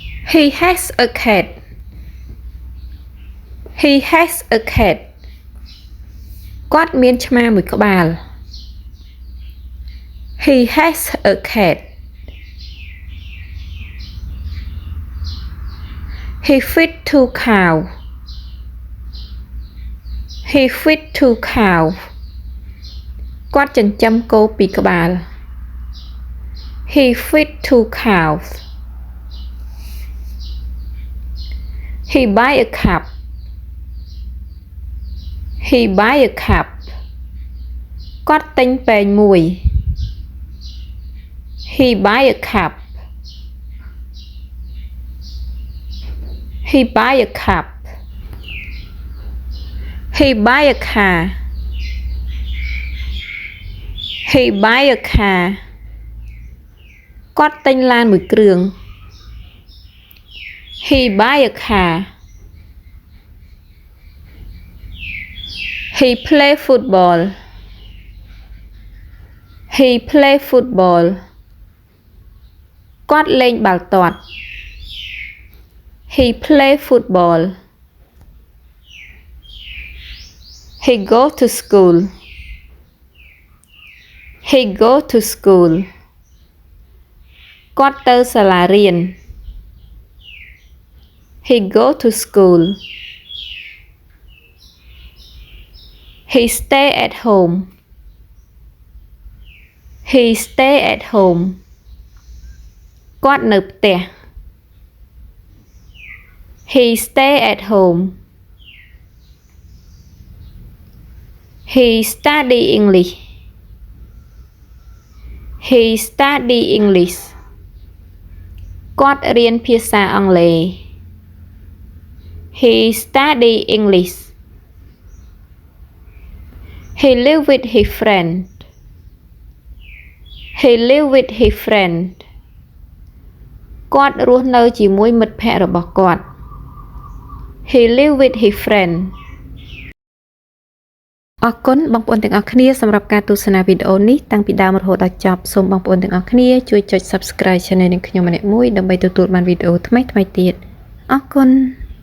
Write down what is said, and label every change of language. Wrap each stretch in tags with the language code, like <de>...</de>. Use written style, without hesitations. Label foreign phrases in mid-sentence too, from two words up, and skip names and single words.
<en>He has a cat. He has a cat.</en> <km>គាត់មានឆ្មាមួយក្បាល</km> <en>He has a cat. He feed 2 cow. He feed 2 cow.</en> <km>គាត់ចិញ្ចឹមគោ2ក្បាល</km> <en>He feed 2 cows. He buy a cup. He buy a cup.</en> <km>គាត់ទិញពែងមួយ</km> <en>He buy a cup. He buy a cup. He buy a car. He buy a car.</en> <km>គាត់ទិញឡានមួយគ្រឿង</km> <en>He buy a car. He play football. He play football.</en> <km>គាត់លេងបាល់ទាត់</km> <en>He play football. He go to school. He go to school.</en> <km>គាត់ទៅសាលារៀន</km> <en>He go to school. He stay at home. He stay at home.</en> <km>គាត់នៅផ្ទះ</km> <en>He stay at home. He study English. He study English.</en> <km>គាត់រៀនភាសាអង់គ្លេស</km> <en>He study English. He live with his friend. He live with his friend.</en> <km>គាត់រស់នៅជាមួយមិត្តភ័ក្តិរបស់គាត់</km> <en>He live with his friend.</en> <km>អរគុណបងប្អូនទាំងអស់គ្នាសម្រាប់ការទស្សនាវីដេអូនេះតាំងពីដើមរហូតដល់ចប់សូមបងប្អូនទាំងអស់គ្នាជួយចុច</km> <en>Subscribe Channel</en> <km>នេះខ្ញុំម្នាក់មួយដើម្បីទទួលបានវីដេអូថ្មីៗទៀតអរគុណ</km>